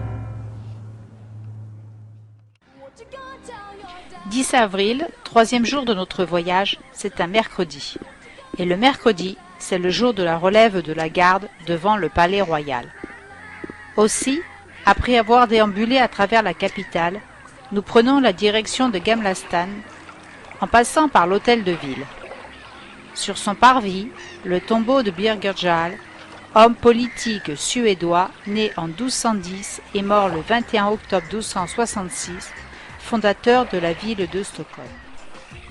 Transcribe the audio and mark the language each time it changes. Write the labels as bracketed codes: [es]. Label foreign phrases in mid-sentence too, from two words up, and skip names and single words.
[fr] 10 avril, troisième jour de notre voyage, c'est un mercredi. Et le mercredi, c'est le jour de la relève de la garde devant le palais royal. Aussi, après avoir déambulé à travers la capitale, nous prenons la direction de Gamla stan en passant par l'hôtel de ville. Sur son parvis, le tombeau de Birger Jarl, homme politique suédois né en 1210 et mort le 21 octobre 1266, fondateur de la ville de Stockholm.